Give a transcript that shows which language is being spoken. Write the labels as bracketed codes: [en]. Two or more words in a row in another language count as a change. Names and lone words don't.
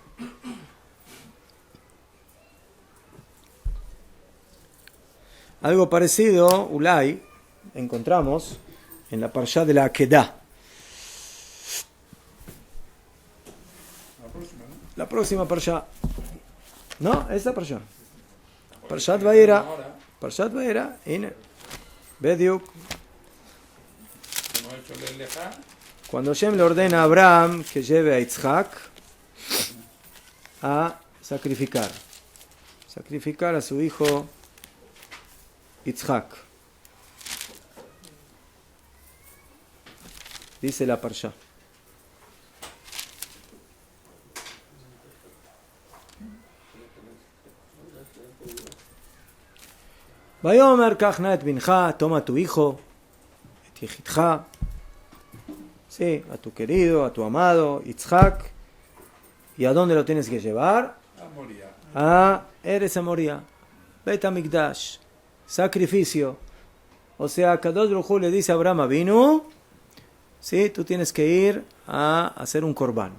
[es] Algo parecido, Ulay, encontramos en la parshá de la Akedah. La próxima parshá. No, esta parshá. Parshat Vayera. Parshat Vayera. Bediuk. Cuando Hashem le ordena a Abraham que lleve a Yitzhak a sacrificar a su hijo Yitzhak. Dice la parsha. [he] ויאמר קח נא את בנך, [es] toma tu hijo, [he] את יחידך, [es] sí, a tu querido, a tu amado, Yitzhak, ¿y a dónde lo tienes que llevar? A Eretz Moria, Beit HaMikdash, sacrificio. O sea, [he] קדוש ברוך הוא [es] le dice a Abraham Avinu, sí, tú tienes que ir a hacer un corbán.